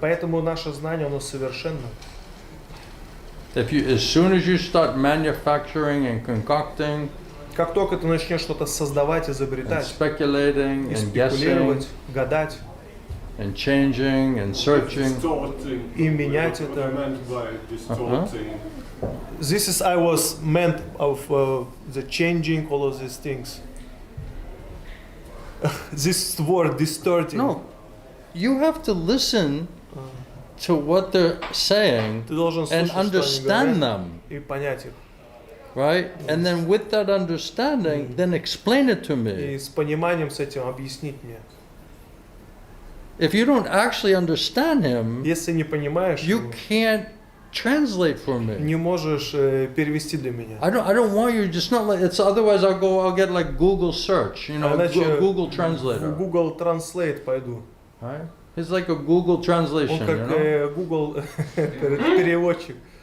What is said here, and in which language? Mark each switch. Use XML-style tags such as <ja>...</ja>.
<ru>Поэтому наше знание, оно совершенно.</ru> <en>If you, as soon as you start manufacturing and concocting</en> <ru>Как только ты начнешь что-то создавать,</ru> <en>and</en> <ru>изобретать,</ru> <en>speculating</en> <ru>и</ru> <en>and guessing</en> <ru>спекулировать, гадать,</ru> <en>and changing and searching, Distorting.</en> <ru>И менять</ru> <en>What</en> <ru>это.</ru> <en>I meant by distorting. this is I was meant of the changing all of these things. This word distorting. no, you have to listen to what they're saying</en> <ru>Ты должен</ru> <en>and</en> <ru>слушать, что они</ru> <en>understand</en> <ru>говорят,</ru> <en>them,</en> <ru>и понять их.</ru> <en>right? And then with that understanding, then explain it to me.</en> <ru>И с пониманием с этим объяснить мне.</ru> <en>If you don't actually understand him,</en> <ru>Если не понимаешь,</ru> <en>you</en> <ru>его,</ru> <en>can't translate for me.</en> <ru>не можешь перевести для меня.</ru> <en>I don't want you just not like it's otherwise I'll get like Google search, you know,</en> <ru>Иначе Google В</ru> <en>translator,</en> <ru>Google Translate пойду.</ru> <en>right? It's like a Google</en> <ru>Он</ru> <en>translation,</en> <ru>как</ru> <en>you know.</en> <ru>Google переводчик.</ru>